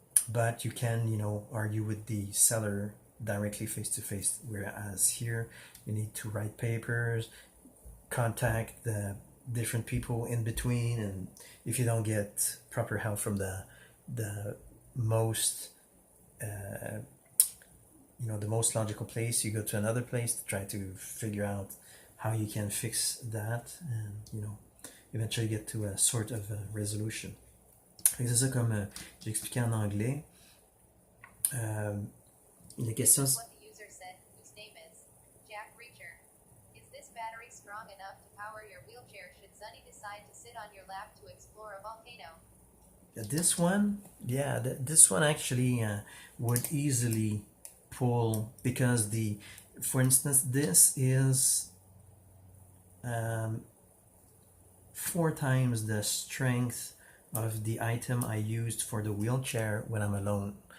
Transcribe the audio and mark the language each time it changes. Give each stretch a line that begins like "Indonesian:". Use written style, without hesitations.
English: But you can argue with the seller directly face to face, whereas here you need to write papers, contact the different people in between, and if you don't get proper help from the most the most logical place, you go to another place to try to figure out how you can fix that, and eventually get to a sort of a resolution.
French: C'est ça, comme j'ai expliqué en anglais. La question,
English: This is what the user said, whose name is Jack Reacher. Is this battery strong enough to power your wheelchair should Sunny decide to sit on your lap to explore a volcano? this one, yeah, this one actually would easily pull, because for instance, this is 4 times the strength of the item I used for the wheelchair when I'm alone.